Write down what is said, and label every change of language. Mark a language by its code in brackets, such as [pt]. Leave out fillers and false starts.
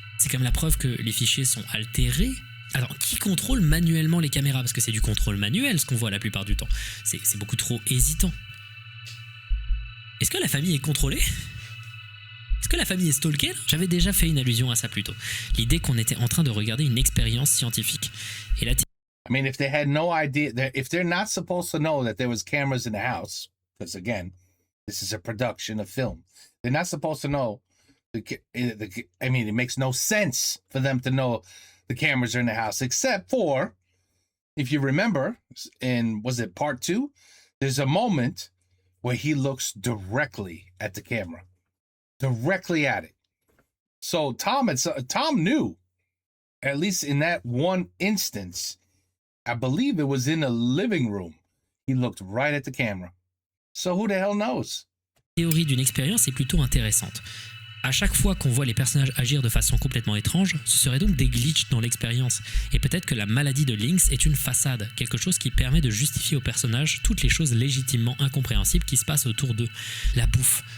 [fr] C'est comme la preuve que les fichiers sont altérés. Alors, qui contrôle manuellement les caméras? Parce que c'est du contrôle manuel ce qu'on voit la plupart du temps. C'est beaucoup trop hésitant. Est-ce que la famille est contrôlée? Est-ce que la famille est stalkée? J'avais déjà fait une allusion à ça plus tôt. L'idée qu'on était en train de regarder une expérience scientifique. Et la [en] I mean, if they had no idea, if they're not supposed to know that there was cameras in the house, because again, this is a production of film, they're not supposed to know. I mean, it makes no sense for them to know the cameras are in the house, except for, if you remember, in, was it part 2? There's a moment where he looks directly at the camera. Directly at it. So Tom knew, at least in that one instance, I believe it was in the living room. He looked right at the camera. So who the hell knows? [fr] La théorie d'une expérience est plutôt intéressante. À chaque fois qu'on voit les personnages agir de façon complètement étrange, ce serait donc des glitches dans l'expérience. Et peut-être que la maladie de Lynx est une façade, quelque chose qui permet de justifier aux personnages toutes les choses légitimement incompréhensibles qui se passent autour d'eux. La bouffe.